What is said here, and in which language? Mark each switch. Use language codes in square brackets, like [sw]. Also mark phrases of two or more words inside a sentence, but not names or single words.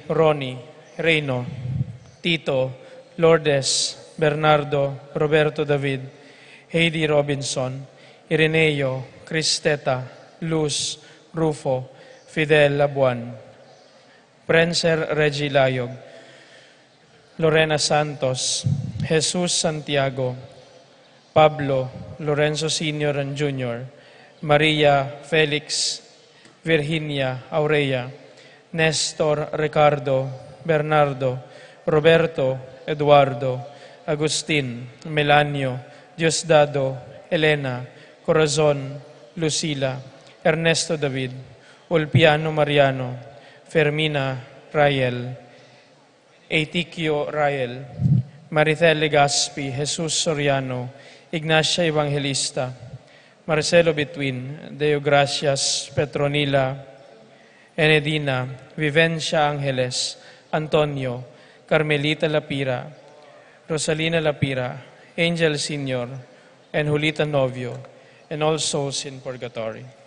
[en] Ronnie, Reyno, Tito, Lourdes, Bernardo, Roberto David, Heidi Robinson, Ireneo, Cristeta, Luz, Rufo, Fidel Labuan, Prenser Regi Layog, Lorena Santos, Jesus Santiago, Pablo, Lorenzo Sr. and Jr., Maria Felix, Virginia Aurea, Nestor Ricardo, Bernardo, Roberto, Eduardo, Agustin, Melanio, Diosdado, Elena, Corazon, Lucila, Ernesto David, Ulpiano Mariano, Fermina Rael, Eitikio Rael, Maricel Legaspi, Jesus Soriano, Ignacia Evangelista, Marcelo Betwin, Deo Gracias, Petronila, Enedina, Vivencia Angeles, Antonio, Carmelita Lapira, Rosalina Lapira, Angel Senior, and Julita Novio, and all souls in purgatory.